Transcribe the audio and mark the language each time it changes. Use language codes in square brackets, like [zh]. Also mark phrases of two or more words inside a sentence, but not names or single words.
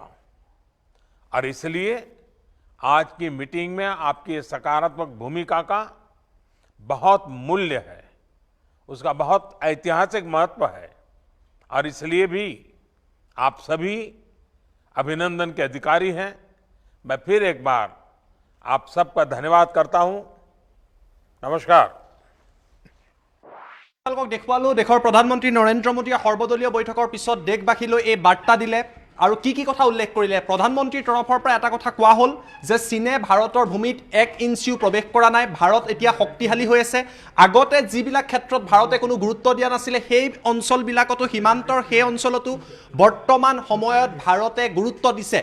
[hi] और इसलिए आज की मीटिंग में आपकी सकारात्मक भूमिका का बहुत मूल्य है, उसका बहुत ऐतिहासिक महत्व है। और इसलिए भी आप सभी अभिनंदन के अधिकारी हैं। मैं फिर एक बार आप सबका धन्यवाद करता हूं। नमस्कार। [as] দেখুৱালো দেশৰ প্ৰধানমন্ত্ৰী নৰেন্দ্ৰ মোদীয়ে সৰ্বদলীয় বৈঠকৰ পিছত দেশবাসীলৈ এই বাৰ্তা দিলে আৰু কি কথা উল্লেখ কৰিলে। প্ৰধানমন্ত্ৰীৰ তৰফৰ পৰা এটা কথা কোৱা হ'ল যে চীনে ভাৰতৰ ভূমিত 1 ইঞ্চিও প্ৰৱেশ কৰা নাই। ভাৰত এতিয়া শক্তিশালী হৈ আছে। আগতে যিবিলাক ক্ষেত্ৰত ভাৰতে কোনো গুৰুত্ব দিয়া নাছিলে, সেই অঞ্চলবিলাকতো, সীমান্তৰ সেই অঞ্চলতো বৰ্তমান সময়ত ভাৰতে গুৰুত্ব দিছে।